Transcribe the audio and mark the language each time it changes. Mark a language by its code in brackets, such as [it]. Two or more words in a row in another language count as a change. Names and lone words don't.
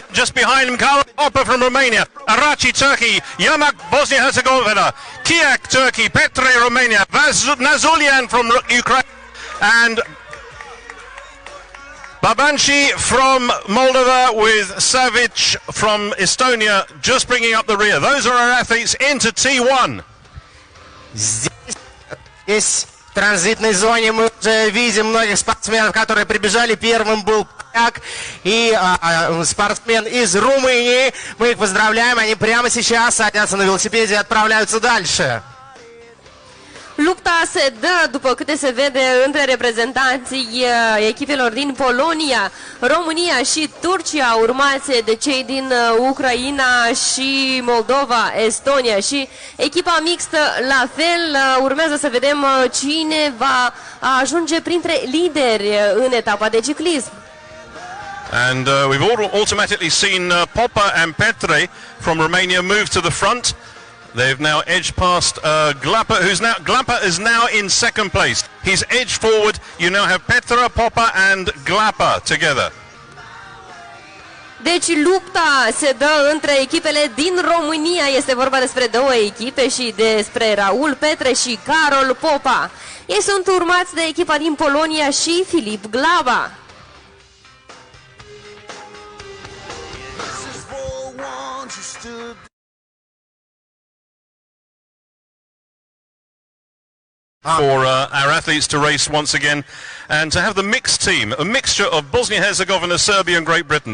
[en] Just behind him, Karl Popper from Romania, Araci, Turkey, Yamak, Bosnia-Herzegovina, Kiak, Turkey, Petre, Romania, Nazulian from Ukraine, and Babanci from Moldova with Savic from Estonia just bringing up the rear. Those are our athletes into T1. [ru] Здесь в транзитной зоне мы уже видим многих спортсменов, которые прибежали. Первым был Поляк и спортсмен из Румынии. Мы их поздравляем, они прямо сейчас садятся на велосипеде и отправляются дальше. [ro] Lupta se dă, după câte se vede, între reprezentanții echipelor din Polonia, România și Turcia, urmați de cei din Ucraina și Moldova, Estonia și echipa mixtă la fel. Urmează să vedem cine va ajunge printre lideri în etapa de ciclism. [en] And we've automatically seen Popa and Petre from Romania move to the front. They've now edged past Glapa, Glapa is now in second place. He's edged forward. You now have Petra, Popa and Glapa together. [ro] Deci lupta se dă între echipele din România. Este vorba despre două echipe și despre Raul Petre și Karol Popa. Ei sunt urmați de echipa din Polonia și Filip Glaba. [en] For our athletes to race once again and to have the mixed team, a mixture of Bosnia-Herzegovina, Serbia and Great Britain.